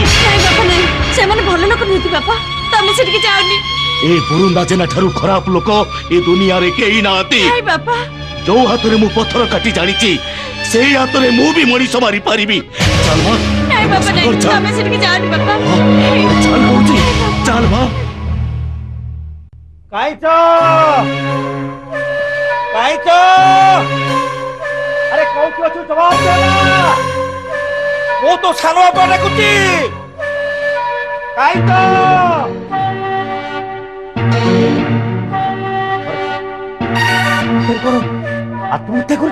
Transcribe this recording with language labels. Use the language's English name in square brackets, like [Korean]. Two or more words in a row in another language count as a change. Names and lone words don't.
[Odia] ନାଇଁ ବାପା ନାଇଁ ସେମାନେ ଭଲ ଲୋକ ନୁହନ୍ତି ବାପା ତମେ ସେଠିକି ଯାଅନି ଏ ବୁରୁନ୍ଦା ଜେନା ଠାରୁ ଖରାପ ଲୋକ ଏ ଦୁନିଆରେ କେହି ନାହାନ୍ତି ନାଇଁ ବାପା ଯୋଉ ହାତରେ ମୁଁ ପଥର କାଟି ଜାଣିଛି ସେଇ ହାତରେ ମୁଁ ବି ମଣିଷ ମାରି ପାରିବି ଚାଲ ମା ନାଇଁ ବାପା ନାଇଁ ତମେ ସେଠିକି ଯାଅନି ବାପା ଚାଲ କହୁଛି ଚାଲ ମା ଆରେ କୋଉଠି ଅଛୁ ଜବାବ ଦେ ନା ମୋ ତୋ ସାନୋ ବାବା ଡାକୁଛି କାଇତୋ ଆତ୍ମହତ୍ୟା କରେ